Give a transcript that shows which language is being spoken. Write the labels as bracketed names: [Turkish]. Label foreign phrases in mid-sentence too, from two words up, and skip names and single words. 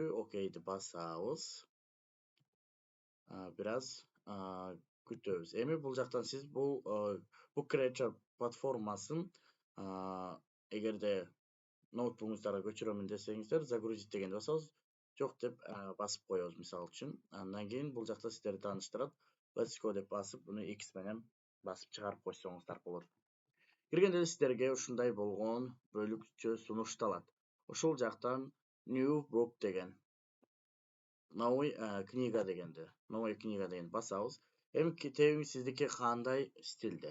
[Kyrgyz] Окейди басабыз. Бираз күтөбүз. Эми бул жактан сиз бул Creator платформасын эгерде ноутбугуңуздарга көчүрөмүн десеңиздер, загрузить дегенди басабыз. Жок деп басып коебуз мисалы үчүн. Андан кийин бул жакта сиздерди тааныштырат. [English] Let's go [Kyrgyz] деп басып, буну X менен басып чыгарып койсоңуздар болот. Киргенде сиздерге ушундай болгон бөлүкчө сунушталат. Ушул жактан [English] New Book [Kyrgyz] деген, [Russian] Новый книга [Kyrgyz] дегенди, [Russian] Новая книга [Kyrgyz] дегенди басабыз. Эми китебиңиз сиздики кандай стилде?